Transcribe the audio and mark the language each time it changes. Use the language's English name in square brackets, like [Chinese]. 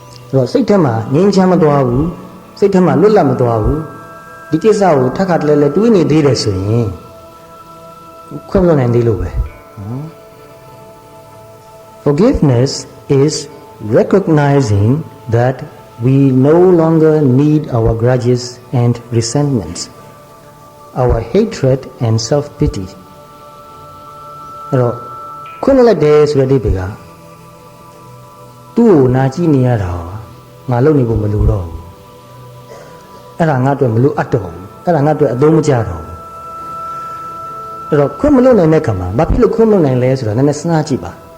[Burmese] အဲ့တော့စိတ်ထဲမှာငြိမ်းချမ်းမသွားဘူးစိတ်ထဲမှာလွတ်လပ်မသွားဘူးဒီကိစ္စကိုထပ်ခါတလဲလဲတွေးနေသေးတယ်ဆိုရင်ခွင့်လွတ်နိုင်သေးလို့ပဲနော် [English] Forgiveness is recognizing that we no longer need our grudges and resentments, our hatred and self-pity. [Burmese] အဲ့တော့ခွင့်လွှတ်လိုက်တယ်ဆိုတဲ့အဓိပ္ပာယ်ကသူ့ကိုနာကြည့်နေရတာငါလုပ်နေဖို့မလိုတော့ဘူးအဲ့ဒါငါ့အတွက်မလိုအပ်တော့ဘူးအဲ့ဒါငါ့အတွက်အသုံးမကျတော့ဘူးအဲ့တော့ခွင့်မလွှတ်နိုင်တဲ့ခါမှာဘာဖြစ်လို့ခွင့်မလွှတ်နိုင်လဲဆိုတော့နည်းနည်းစဉ်းစားကြည့်ပါ